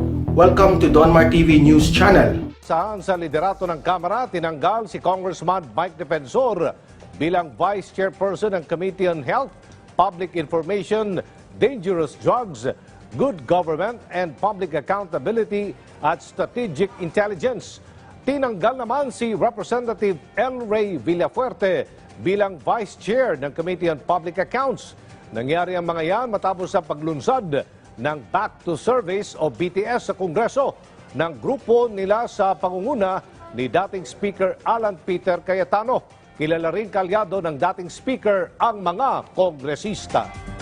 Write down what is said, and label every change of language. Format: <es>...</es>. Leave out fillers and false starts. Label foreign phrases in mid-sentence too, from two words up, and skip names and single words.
<en>Welcome to Donmar TV News Channel.</en> <tl>Saan sa liderato ng Kamara, tinanggal si Congressman Mike Defensor bilang Vice Chairperson ng Committee on Health, Public Information, Dangerous Drugs, Good Government, and Public Accountability at Strategic Intelligence. Tinanggal naman si Representative El Rey Villafuerte bilang Vice Chair ng Committee on Public Accounts. Nangyari ang mga yan matapos sa paglunsad ng Back to Service o BTS sa Kongreso ng grupo nila sa pangunguna ni dating Speaker Alan Peter Cayetano. Kilala rin kalyado ng dating Speaker ang mga kongresista.</tl>